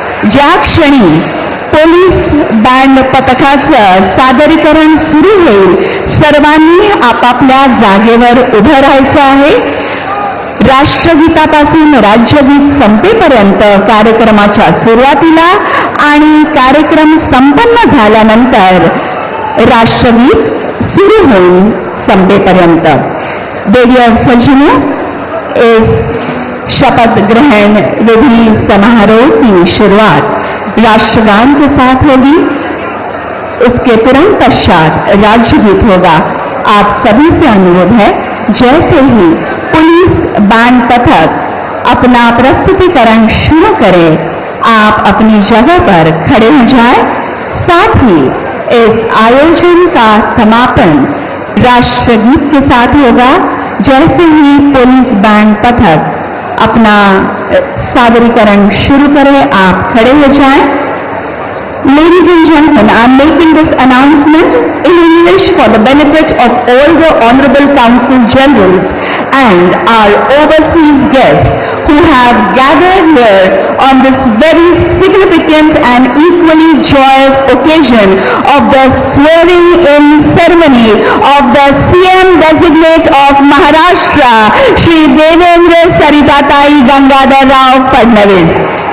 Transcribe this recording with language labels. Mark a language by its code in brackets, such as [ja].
[mr] ज्या क्षणी police band पथकाचं सादरीकरण सुरू होईल सर्वांनी आपापल्या जागेवर उभं राहायचं आहे. राष्ट्रगीतापासून राज्यगीत संपेपर्यंत कार्यक्रमाच्या सुरुवातीला आणि कार्यक्रम संपन्न झाल्यानंतर राष्ट्रगीत सुरू होईल संपेपर्यंत. [hi] देवियों सज्जनों, इस शपथ ग्रहण विधि समारोह की शुरुआत राष्ट्रगान के साथ होगी. उसके तुरंत पश्चात राज्यगीत होगा. आप सभी से अनुरोध है, जैसे ही पुलिस बैंड पथक अपना प्रस्तुतिकरण शुरू करे आप अपनी जगह पर खड़े हो जाएं. साथ ही इस आयोजन का समापन राष्ट्रगीत के साथ होगा। जैसे ही पुलिस बैंड पथक अपना सादरीकरण शुरू करे, आप खड़े हो जाएं। [en] Ladies and gentlemen, I am making this announcement in English for the benefit of all the Honorable Consul Generals and our overseas guests who have gathered here on this very significant and equally joyous occasion of the swearing-in ceremony of the CM designate of Maharashtra, Shri Devendra Saritatai Gangadhar Rao Fadnavis.